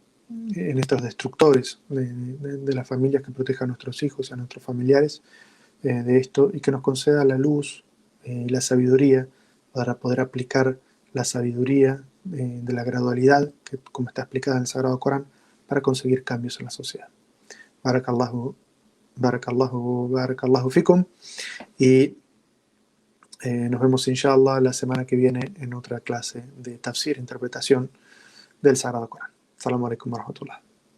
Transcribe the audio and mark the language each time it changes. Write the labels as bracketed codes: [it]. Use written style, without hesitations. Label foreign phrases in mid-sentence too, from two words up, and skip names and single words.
[es] en estos destructores de las familias, que proteja a nuestros hijos, a nuestros familiares de esto, y que nos conceda la luz y la sabiduría para poder aplicar la sabiduría de la gradualidad, que como está explicada en el Sagrado Corán, para conseguir cambios en la sociedad. [ar] Barakallahu, barakallahu, barakallahu fikum. [es] Y nos vemos inshallah la semana que viene en otra clase de tafsir, interpretación del Sagrado Corán. [ar] Assalamu alaikum wa rahmatullah.